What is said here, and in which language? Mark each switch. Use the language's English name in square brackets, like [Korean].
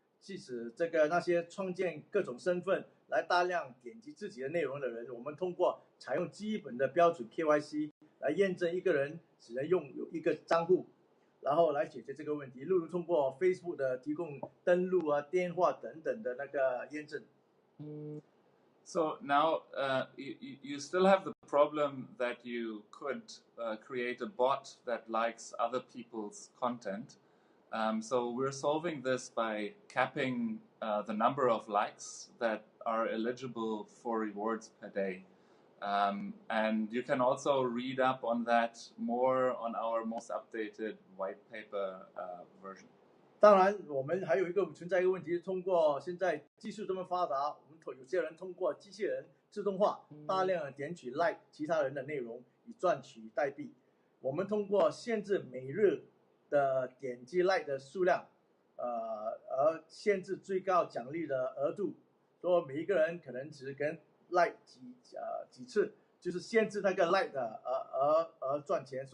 [Chinese] 即使那些创建各种身份来大量点击自己的内容的人，我们通过采用基本的标准 KYC 来验证一个人只能拥有一个账户，然后来解决这个问题。例如通过 Facebook 的提供登录啊、电话等等的那个验证。 [English] So now you still have the problem that you could create a bot that likes other people's content. So we're solving this by capping the number of likes that are eligible for rewards per day. And you can also read up on that more on our most updated white paper version. [Chinese] 当然，我们还有存在一个问题，通过现在技术这么发达，我们有些人通过机器人自动化大量的点取 like 其他人的内容，以赚取代币。我们通过限制每日的点击 like 的数量，而限制最高奖励的额度，说每一个人可能只跟 like 几次，就是限制那个 like 的而赚钱。